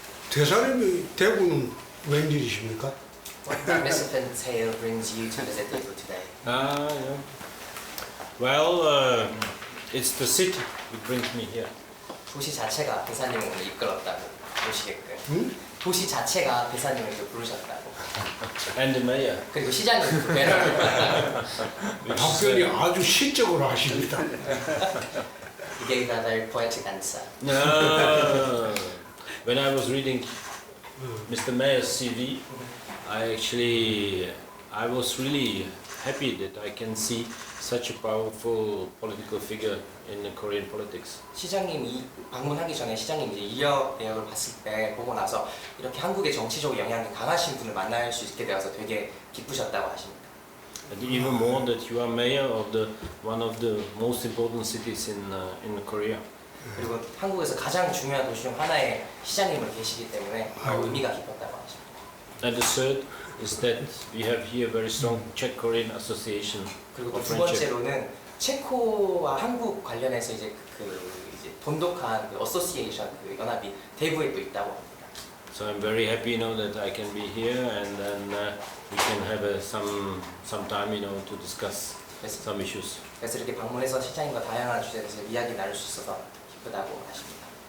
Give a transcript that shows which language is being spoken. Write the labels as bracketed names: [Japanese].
[Korean] 대사님이 대구는 웬일이십니까? [English] What magnificent tale brings you to visit Daegu today? Yeah. Well, it's the city that brings me here. [Korean] 도시 자체가 대사님을 오늘 이끌었다고 보시게끔. 응? 도시 자체가 대사님을 이렇게 부르셨다고. [English] And the mayor. [Korean] 그리고 시장님 그 배를 답변이 아주 시적으로 하십니다. [English] He gave a very poetic answer. No. When I was reading Mr. Mayor's CV, I was really happy that I can see such a powerful political figure in the Korean politics. [Korean] 시장님이 방문하기 전에 시장님이 이제 이력 내역을 봤을 때 보고 나서 이렇게 한국의 정치적 영향이 강하신 분을 만날 수 있게 되어서 되게 기쁘셨다고 하십니다. [English] And even more that you are mayor of one of the most important cities in Korea. [Korean] 그리고 한국에서 가장 중요한 도시 중 하나에 시장님을 계시기 때문에 의미가 깊었다고 하십니다. [English] And the third is that we have here very strong Czech-Korean association [Korean] 그리고 [English] of [Korean] 두 [English] friendship. [Korean] 번째로는 체코와 한국 관련해서 이제 이제 돈독한 그 어소시에이션 그 연합이 대구에 또 있다고 합니다. [English] So I'm very happy, that I can be here, and then we can have some time, to discuss some issues. [Korean] 그래서 이렇게 방문해서 시장님과 다양한 주제에 대해서 이야기 나눌 수 있어서 기쁘다고 하십니다.